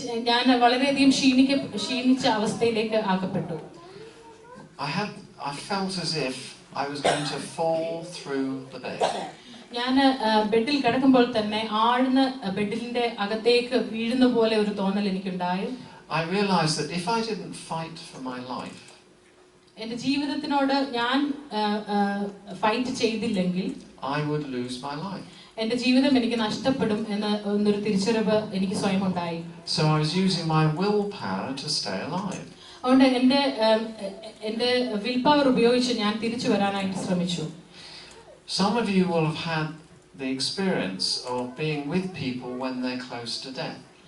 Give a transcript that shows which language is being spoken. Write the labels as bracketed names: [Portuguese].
[Malayalam] ഞാൻ വളരെയധികം ക്ഷീണിച്ച അവസ്ഥയിലേക്ക് ആക്കപ്പെട്ടു. [English] I felt as if I was going to fall through the bed. [Malayalam] ഞാൻ ബെഡിൽ കിടക്കുമ്പോൾ തന്നെ ആഴ്ന്ന് ബെഡിന്റെ അകത്തേക്ക് വീഴുന്ന പോലെ ഒരു തോന്നൽ എനിക്കുണ്ടായി. [English] I realized that if I didn't fight for my life, [Malayalam] എന്റെ ജീവിതത്തിനോട് ഞാൻ ഫൈറ്റ് ചെയ്തില്ലെങ്കിൽ [English] I would lose my life. [Malayalam] എന്റെ ജീവിതം എനിക്ക് നഷ്ടപ്പെടും എന്നൊരു തിരിച്ചറിവ് എനിക്ക് സ്വയം ഉണ്ടായി. [English] So I was using my willpower to stay alive. [Malayalam] അതുകൊണ്ട് എന്റെ വിൽ പവർ ഉപയോഗിച്ച് ഞാൻ തിരിച്ചു വരാനായിട്ട് ശ്രമിച്ചു. [English] Some of you will have had the experience of being with people when they're close to death.